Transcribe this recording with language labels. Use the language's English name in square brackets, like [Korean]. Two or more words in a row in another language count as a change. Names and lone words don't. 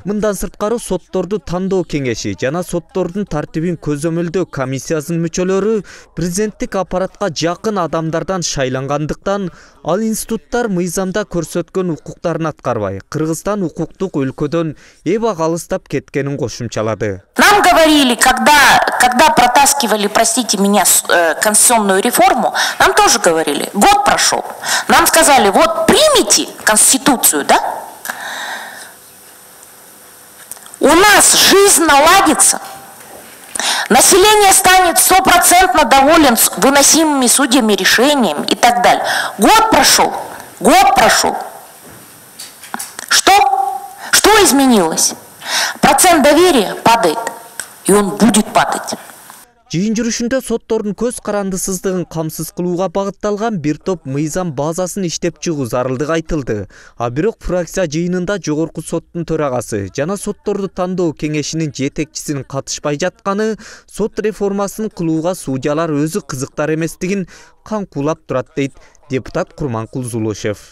[Kyrgyz] Мындан сырткары сотторду тандоо кеңеши жана соттордун тартибин көзөмөлдөө комиссиясынын мүчөлөрү президенттик аппаратка жакын адамдардан шайлангандыктан ал институттар мыйзамда көрсөткөн укуктарын аткарбай, Кыргызстан укуктук өлкөдөн эба алыстап кеткенин кошумчалады. [Russian] Нам говорили, когда протаскивали, простите меня, конституционную реформу, нам тоже говорили, год прошел. Нам сказали, вот примите Конституцию, да? У нас жизнь наладится. Население станет 100% доволен выносимыми судьями решениями и так далее. Год прошел. Что изменилось? Процент доверия падает, и он будет падать. [Kyrgyz] Жыйын жүрүшүндө соттордун көз карандысыздыгын камсыз кылууга багытталган бир топ мыйзам базасын иштеп чыгуу зарылдыгы айтылды. А бирок фракция жыйынында жогорку соттун төрагасы жана сотторду тандоо кеңешинин жетекчисинин катышпай жатканы сот реформасын кылууга судьялар өзү кызыктар эместигин камкуулап турат дейт депутат Курманкул Зулушев.